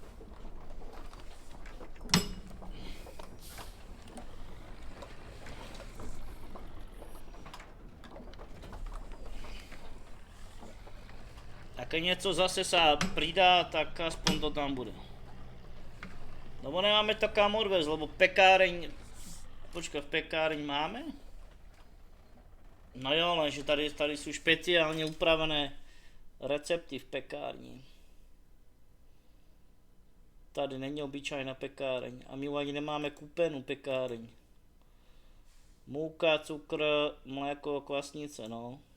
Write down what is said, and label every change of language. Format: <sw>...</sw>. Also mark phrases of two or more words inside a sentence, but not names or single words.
<sk>A keď něco zase sa pridá, tak aspoň to tam bude. Lebo nemáme to kam odvést, lebo pekáreň... Počkaj, pekáreň máme?</sk> <cs>No jo, lenže tady jsou špeciálně upravené recepty v pekárni. Tady není obyčajná pekáreň a my ani nemáme kupenou pekáreň. Múka, cukr, mléko, kvasnice, no.</cs>